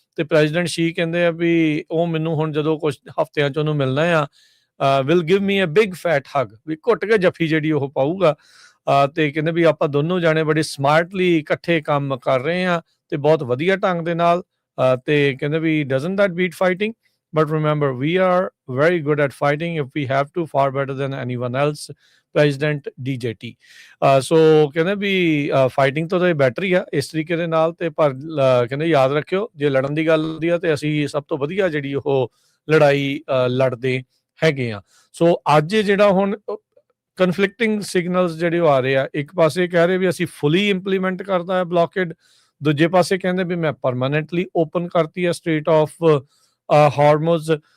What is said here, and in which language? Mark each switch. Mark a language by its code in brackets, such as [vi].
[pa] ਤੇ ਪ੍ਰੈਜ਼ੀਡੈਂਟ ਸ਼ੀ ਕਹਿੰਦੇ ਆ ਵੀ ਉਹ ਮੈਨੂੰ ਹੁਣ ਜਦੋਂ ਕੁਝ ਹਫ਼ਤਿਆਂ 'ਚ ਉਹਨੂੰ ਮਿਲਣਾ ਆ, [en] will give me a big fat hug, [pa] ਵੀ ਘੁੱਟ ਕੇ ਜੱਫੀ ਜਿਹੜੀ ਉਹ ਪਾਊਗਾ। ਤੇ ਕਹਿੰਦੇ ਵੀ ਆਪਾਂ ਦੋਨੋਂ ਜਾਣੇ ਬੜੇ ਸਮਾਰਟਲੀ ਇਕੱਠੇ ਕੰਮ ਕਰ ਰਹੇ ਆ ਤੇ ਬਹੁਤ ਵਧੀਆ ਢੰਗ ਦੇ ਨਾਲ। ਤੇ ਕਹਿੰਦੇ ਵੀ [en] Doesn't that beat fighting, but remember, we are very good at fighting. If we have to, far better than anyone else. President DJT. [pa] ਸੋ ਕਹਿੰਦੇ ਵੀ ਫਾਈਟਿੰਗ ਤੋਂ ਤਾਂ ਬੈਟਰ ਹੀ ਆ ਇਸ ਤਰੀਕੇ ਦੇ ਨਾਲ, ਤੇ ਪਰ ਕਹਿੰਦੇ ਯਾਦ ਰੱਖਿਓ, ਜੇ ਲੜਨ ਦੀ ਗੱਲ ਹੁੰਦੀ ਆ ਤੇ ਅਸੀਂ ਸਭ ਤੋਂ ਵਧੀਆ ਜਿਹੜੀ ਉਹ ਲੜਾਈ ਲੜਦੇ ਹੈਗੇ ਆ। ਸੋ ਅੱਜ ਜਿਹੜਾ ਹੁਣ ਕਨਫਲਿਕਟਿੰਗ ਸਿਗਨਲਸ ਜਿਹੜੇ ਆ ਰਹੇ ਆ, ਇੱਕ ਪਾਸੇ ਕਹਿ ਰਹੇ ਵੀ ਅਸੀਂ ਫੁੱਲੀ ਇੰਪਲੀਮੈਂਟ ਕਰਦਾ ਹੈ ਬਲੌਕੇਡ, ਦੂਜੇ ਪਾਸੇ ਕਹਿੰਦੇ ਵੀ ਮੈਂ ਪਰਮਾਨੈਂਟਲੀ ਓਪਨ ਕਰਤੀ ਆ ਸਟ੍ਰੇਟ ਆਫ ਹਾਰਮੁਜ਼।